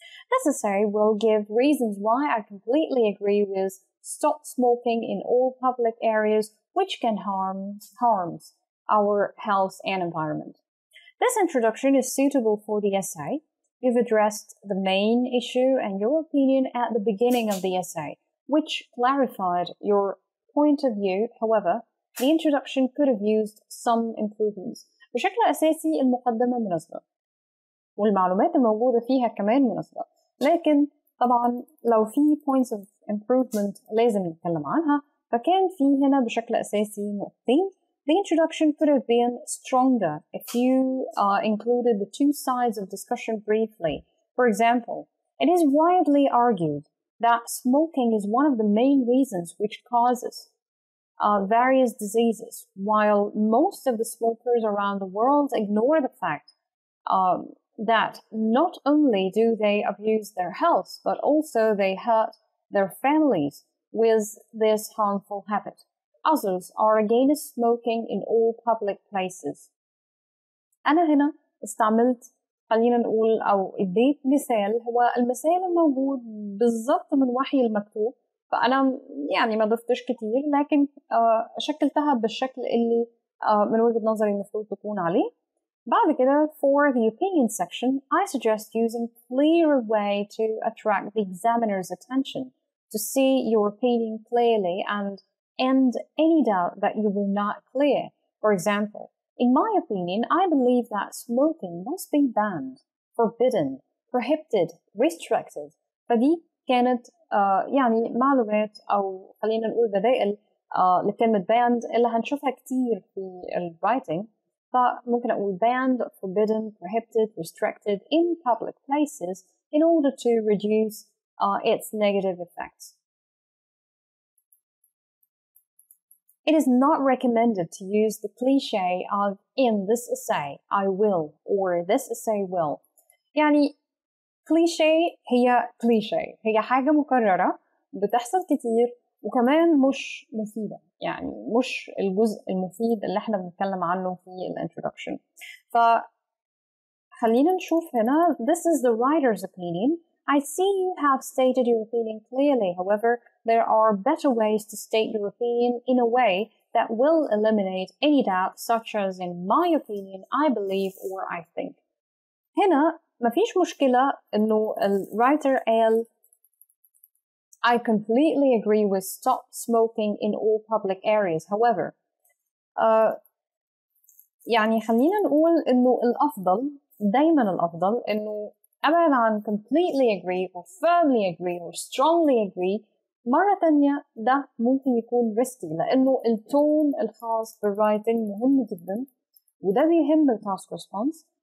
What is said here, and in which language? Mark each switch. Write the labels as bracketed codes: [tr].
[en] This essay will give reasons why I completely agree with stop smoking in all public areas, which can harms our health and environment. This introduction is suitable for the essay. You've addressed the main issue and your opinion at the beginning of the essay, which clarified your point of view. However, the introduction could have used some improvements. [ar] بشكل أساسي المقدمة مناسبة والمعلومات الموجودة فيها كمان مناسبة، لكن طبعا لو في points of improvement لازم نتكلم عنها. فكان في هنا بشكل أساسي نقطتين. [en] The introduction could have been stronger if you included the two sides of discussion briefly. For example, it is widely argued that smoking is one of the main reasons which causes various diseases, while most of the smokers around the world ignore the fact that not only do they abuse their health, but also they hurt their families with this harmful habit. Others are against smoking in all public places. [ar] أنا هنا استعملت خلينا نقول أو اديت مثال هو المثال الموجود بالضبط من وحي المكتوب، فأنا يعني ما ضفتش كتير لكن شكلتها بالشكل اللي من وجهة نظري المفروض تكون عليه. [en] بعد كده for the opinion section I suggest using clearer way to attract the examiner's attention to see your opinion clearly and end any doubt that you will not clear. For example, in my opinion, I believe that smoking must be banned, forbidden, prohibited, restricted. [ar] فدي كانت يعني معلومات أو خلينا نقول بدائل لكلمة banned اللي هنشوفها كتير في الwriting. [en] فممكن أقول banned, forbidden, prohibited, restricted in public places in order to reduce its negative effects. It is not recommended to use the cliché of in this essay I will or this essay will. [ar] يعني cliché هي cliché هي حاجة مكررة بتحصل كتير وكمان مش مفيدة، يعني مش الجزء المفيد اللي احنا بنتكلم عنه في الانترودكشن. [en] فخلينا نشوف هنا this is the writer's opinion. I see you have stated your opinion clearly. However, there are better ways to state your opinion in a way that will eliminate any doubt, such as in my opinion, I believe, or I think. [ar] هنا مفيش مشكلة إنه الwriter قال I completely agree with stop smoking in all public areas. However, يعني خلينا نقول إنه الأفضل دايما الأفضل إنه أبعد عن completely agree or firmly agree or strongly agree. مرة تانية ده ممكن يكون risky لأنه التون الخاص بالwriting مهم جدا وده بيهم التاسك response.